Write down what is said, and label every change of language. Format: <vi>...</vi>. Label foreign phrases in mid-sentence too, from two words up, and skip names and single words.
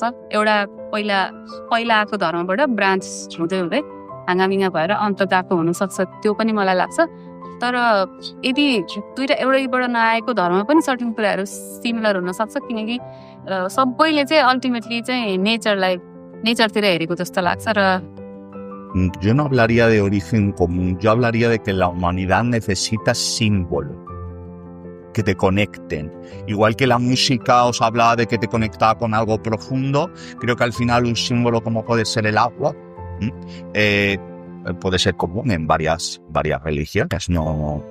<ne>एउटा पहिला आएको धर्मबाट ब्रान्च हुँदै हुँदै हाँगामिङ्गा भएर अन्त गएको हुनसक्छ, त्यो पनि मलाई लाग्छ। तर यदि दुईवटा एउटैबाट नआएको धर्म पनि सर्टेन कुराहरू सिमिलर हुनसक्छ, किनकि सबैले चाहिँ अल्टिमेटली चाहिँ नेचरतिर हेरेको जस्तो लाग्छ। र</ne> <es>Yo no hablaría de origen común, yo hablaría de que la humanidad necesita símbolos que te conecten. Igual que la música os hablaba de que te conectaba con algo profundo, creo que al final un símbolo como puede ser el agua puede ser común en varias religiones.</es>